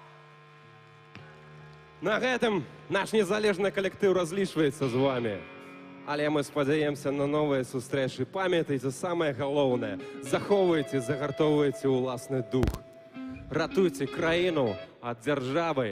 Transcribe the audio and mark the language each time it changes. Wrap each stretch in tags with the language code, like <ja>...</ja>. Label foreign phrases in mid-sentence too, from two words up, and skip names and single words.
<be>На гэтым наш незалежны калектыў разлічваецца з вами.</be> <uk>Але ми сподіваємося на нові зустрічі. Пам'ятайте, саме головне, заховуйте, загартовуйте власний дух. Рятуйте країну від держави.</uk>